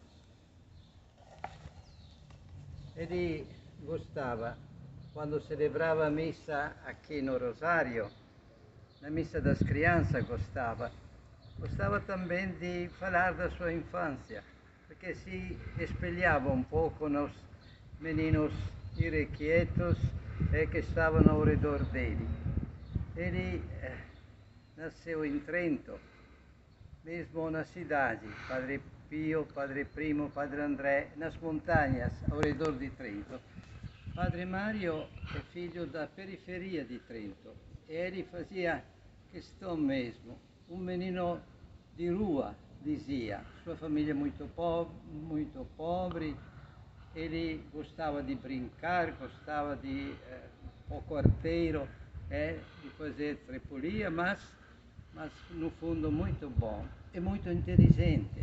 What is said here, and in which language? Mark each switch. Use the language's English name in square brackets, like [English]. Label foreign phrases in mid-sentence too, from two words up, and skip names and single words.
[Portuguese] Ele gostava, quando celebrava a missa aqui no Rosário, na missa das crianças gostava também de falar da sua infância, porque se espelhava um pouco nos meninos irrequietos que estavam ao redor dele. Ele nasceu em Trento, mesmo na cidade, Padre Pio, Padre Primo, Padre André, nas montanhas ao redor di Trento. Padre Mário é filho da periferia de Trento e ele fazia questão mesmo, um menino de rua, dizia, sua família muito pobre, ele gostava de brincar, gostava de pouco arteiro, de fazer trepolia, mas no fundo muito bom e muito inteligente.